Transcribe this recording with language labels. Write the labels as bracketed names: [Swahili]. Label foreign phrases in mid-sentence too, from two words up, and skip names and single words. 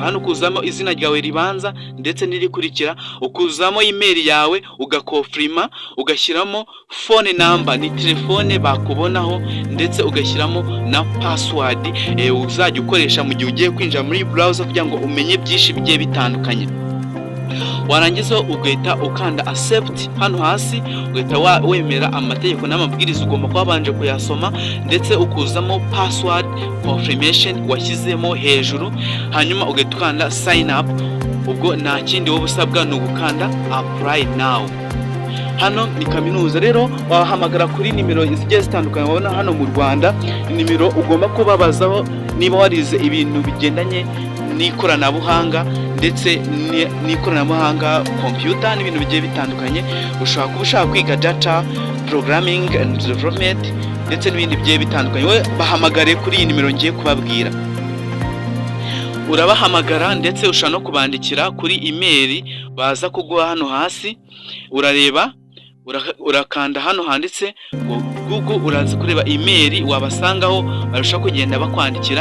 [Kinyarwanda] Hano ukuzamo izina ryawe ribanza ndetse n'irikurikira, ukuzamo email yawe, ugakofirima, ugashyiramo [English] phone number, [Kinyarwanda] ni telefone bakubonaho, ndetse ugashyiramo na password uzajya ukoresha mu gihe ugiye kwinjira muri browser kugira ngo umenye byinshi bigiye bitandukanye. Warangiza ugahita ukanda accept hano hasi, ugahita wemera amategeko n'amabwiriza ugomba kuba banje kuyasoma, ndetse ukuzamo [English] password confirmation [Kinyarwanda] washyizemo hejuru, hanyuma ugahita ukanda [English] sign up. [Kinyarwanda] Ubwo nta kindi wowe usabwa ni ugukanda [English] apply now. [Kinyarwanda] Hano ni kaminuza rero, wahamagara kuri nimero zigiye zitandukanye wabona hano mu Rwanda. Nimero ugomba kubabazaho niba warize ibintu bigendanye n'ikoranabuhanga, ndetse n'ikoranabuhanga computer n'ibintu bigiye bitandukanye. Ushobora kuba ushaka kwiga data, [English] programming and development, [Kinyarwanda] ndetse n'ibindi bigiye bitandukanye. We bahamagare kuri iyi nimero ngiye kubabwira. Urabahamagara ndetse ushaka no kubandikira kuri email baza kuguha hano hasi. Urareba, urakanda hano handitse ngo Google, uraza kureba email wabasangaho, barusha kugenda bakwandikira.